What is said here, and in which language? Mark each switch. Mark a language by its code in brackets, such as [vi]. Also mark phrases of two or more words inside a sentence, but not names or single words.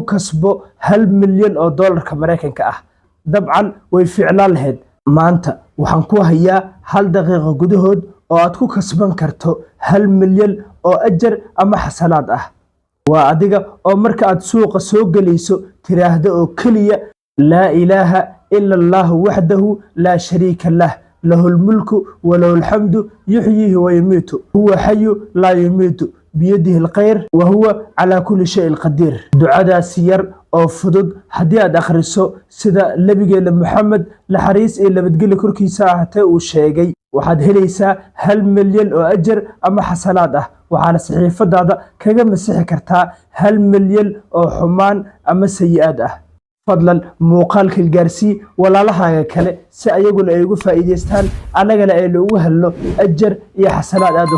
[so] kasbo 1 milyan oo doolarka Mareykanka ah dabcan way ficlaan lahayd maanta waxaan ku hayaa hal daqiiqo gudahood oo aad ku kasban karto 1 milyan oo ajar ama xasanaad ah waa adiga oo marka aad suuqa soo galayso tiraahdo oo kaliya [ar] لا إله إلا الله وحده لا شريك له له الملك وله الحمد يحيي ويميت هو حي لا يموت بيده الخير وهو على كل شيء قدير [so] ducadaas yar oo fudud hadii aad akhriso sida nabigeena Muhammad la xariis ee nabadgelyo korkiisa ahaatay uu sheegay waxaad helaysaa 1 milyan oo ajar ama xasanaad ah waxaana saxiifadaada kaga masixi kartaa 1 milyan oo xumaan ama sayi'ad ah fadlan muuqaalka gaarsi walaalahaaga kale si ayaguna ay ugu faa'iideystaan anagana ay ugu helno ajar iyo xasanaad aad